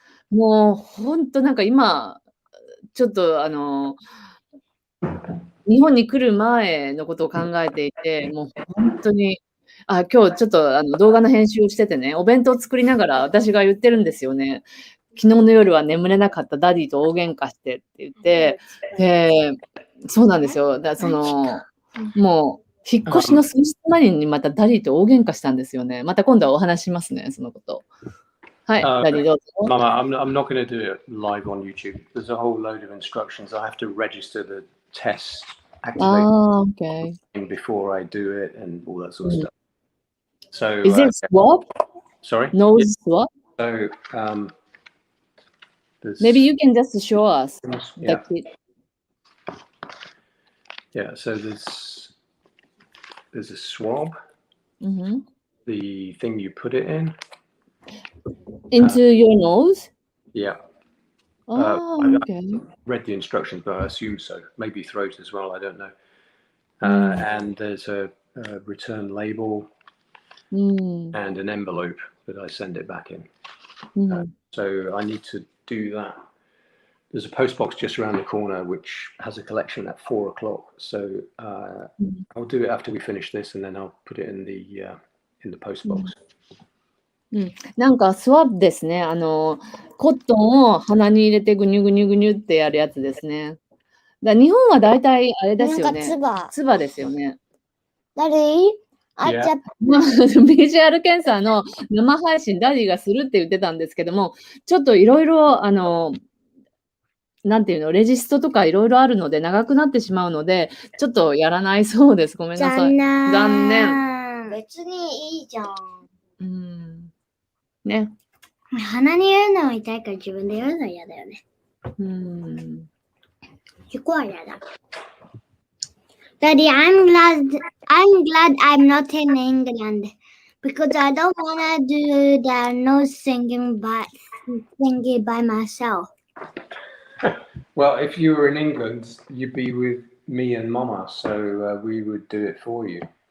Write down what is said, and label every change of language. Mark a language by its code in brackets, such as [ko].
[ja] もう本当なんか今、ちょっと日本に来る前のことを考えていて、もう本当に、今日ちょっと動画の編集をしててね、お弁当を作りながら私が言ってるんですよね。昨日の夜は眠れなかったダディと大喧嘩してって言って、そうなんですよ。もう引っ越しの数日前にまたダディと大喧嘩したんですよね。また今度はお話しますね、そのこと。はい、ダディどうぞ。 [en] Mama, I'm not going to do it live on YouTube. There's a whole load of instructions. I have to register the test, activate Okay. before I do it, and all that sort of stuff. So, Is it swab? sorry? Nose swab? So, Maybe you can just show us. Yeah. The kit. Yeah, so there's a swab, the thing you put it in. Into your nose? Yeah. Okay. I read the instructions, but I assume so. Maybe throat as well, I don't know. And there's a return label and an envelope that I send it back in. So I need to do that. There's a post box just around the corner which has a collection at 4 o'clock. So I'll do it after we finish this, and then I'll put it in the post box. [ja] なんかスワップですね。コットンを鼻に入れてぐにゅぐにゅぐにゅってやるやつですね。日本はだいたいあれですよね。唾ですよね。ダディ、 PCR 検査の生配信ダディがするって言ってたんですけども、ちょっといろいろなんていうの、レジストとかいろいろあるので長くなってしまうので、ちょっとやらないそうです。ごめんなさい。残念。別にいいじゃん。ね。鼻に入れるのは痛いから自分でやるのは嫌だよね。そこは嫌だ。 [en] Daddy, I'm glad I'm not in England because I don't want to do the nose singing by myself. Well, if you were in England, you'd be with me and Mama, so we would do it for you.